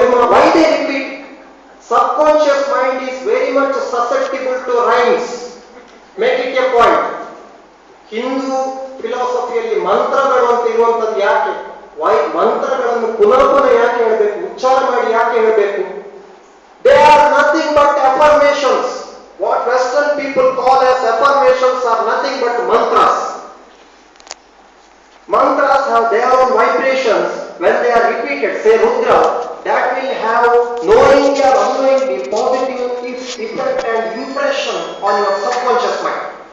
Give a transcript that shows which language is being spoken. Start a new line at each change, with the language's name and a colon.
English: Why they repeat? Subconscious mind is very much susceptible to rhymes. Make it a point.
Kannada: Hindu ಫಿಲಾಸಫಿಯಲ್ಲಿ ಮಂತ್ರಗಳು ಅಂತ ಇರುವಂತದ್ದು ಯಾಕೆ? ಮಂತ್ರಗಳನ್ನು ಪುನಃ ಯಾಕೆ ಹೇಳಬೇಕು? ಉಚ್ಚಾರ ಮಾಡಿ ಯಾಕೆ ಹೇಳಬೇಕು?
English: They are nothing but affirmations. What Western people call as affirmations are nothing but mantras. Mantras have their own vibrations. When they are repeated, say Rudra, that will have knowingly or unknowingly positive effect and impression on your subconscious mind.